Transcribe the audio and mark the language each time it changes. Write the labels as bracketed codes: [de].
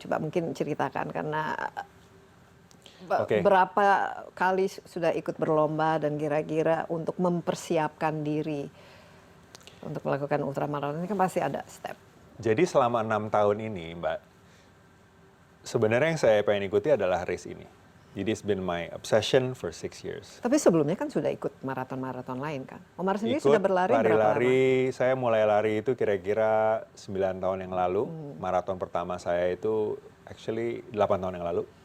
[id] Coba mungkin ceritakan, karena berapa kali sudah ikut berlomba dan kira-kira untuk mempersiapkan diri untuk melakukan ultramaraton ini kan pasti ada step. Jadi selama 6 tahun ini, Mbak, sebenarnya yang saya pengen ikuti adalah race ini. [en] Jadi it's been my obsession for 6 years. [id] Tapi sebelumnya kan sudah ikut maraton-maraton lain kan? Omar sendiri sudah berlari berapa lama? Lari-lari, saya mulai lari itu kira-kira 9 tahun yang lalu. Maraton pertama saya itu actually 8 tahun yang lalu.